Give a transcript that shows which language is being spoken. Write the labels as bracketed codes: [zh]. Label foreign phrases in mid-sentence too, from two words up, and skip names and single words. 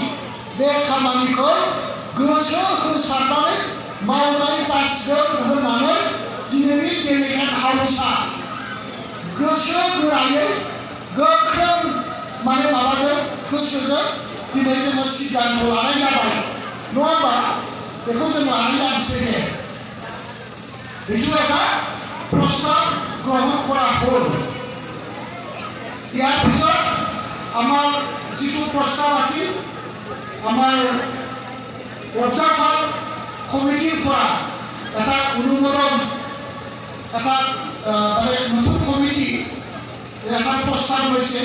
[brx] बे खामानिखौ गोसो होसारनानै मावनाय जासिगोन होननानै दिनैनि डेलिगेट हाउसआ गोसो गोरायै गोख्रों माबाजों गोसोजों दिनै जोङो सिद्धान्त लानाय जाबाय नङा होमबा बेखौ जों लानाय जानोसै दे [as] এইটো এটা প্ৰস্তাৱ গ্ৰহণ কৰা হ'ল। ইয়াৰ পিছত আমাৰ যিটো প্ৰস্তাৱ আছিল আমাৰ পৰ্যায়পাল কমিটিৰ পৰা এটা অনুমোদন এটা মানে নতুন কমিটি এটা প্ৰস্তাৱ লৈছে।